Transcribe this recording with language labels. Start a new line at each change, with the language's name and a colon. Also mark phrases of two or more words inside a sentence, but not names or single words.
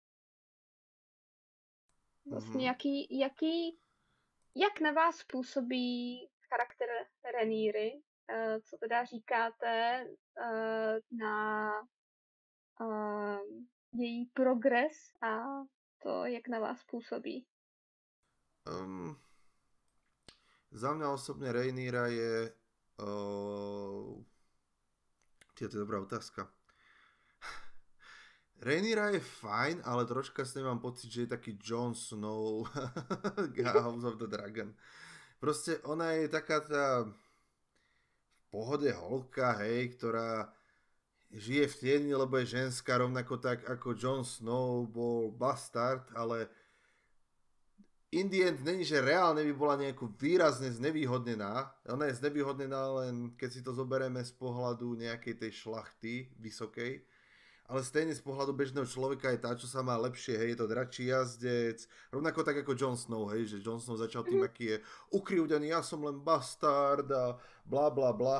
Czech: Vlastně jak na vás působí charakter Rhaenyry? Co teda říkáte na její progres a to, jak na vás působí?
Slovak: Za mňa osobne Rhaenyra je to je dobrá otázka. Rhaenyra je fajn, ale troška s ním mám pocit, že je taký Jon Snow House of the Dragon. Proste ona je taká tá v pohode holka, hej, ktorá žije v tieni, lebo je ženská, rovnako tak ako Jon Snow bol bastard, ale
English: in the end
Slovak: není, že reálne by bola nejako výrazne znevýhodnená. Ona je znevýhodnená len, keď si to zoberieme z pohľadu nejakej tej šlachty vysokej. Ale stejne z pohľadu bežného človeka je tá, čo sa má lepšie, hej, je to dračí jazdec. Rovnako tak ako Jon Snow, hej, že Jon Snow začal tým, aký je ukrivdený, ja som len bastard a bla bla bla.